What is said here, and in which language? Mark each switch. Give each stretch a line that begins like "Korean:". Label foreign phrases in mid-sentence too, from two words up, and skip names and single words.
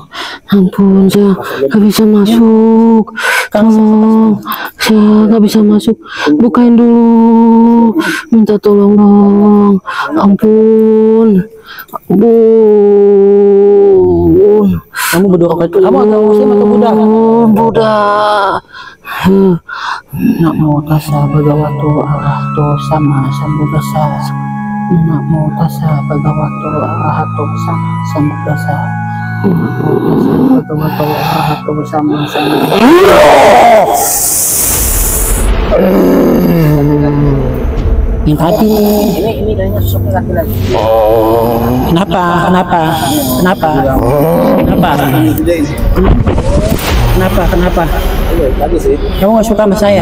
Indonesian: Ampun, saya gak bisa masuk. Tolong, saya gak bisa masuk. Bukain dulu. Minta tolong dong. Ampun. Ampun. Kamu berdoa ke itu. Kamu agak muslim atau Buddha? Buddha.
Pali: Namo tassa bhagavato arahato sama sambuddhassa. Namo tassa bhagavato arahato sama sambuddhassa. Namo tassa bhagavato arahato sama sambuddhassa.
Indonesian: Yang tadi ini kayaknya sosoknya laki-laki. Kenapa? Kenapa? Kenapa? Kenapa? Kenapa? Kenapa? Tadi sih. Kamu gak suka sama saya?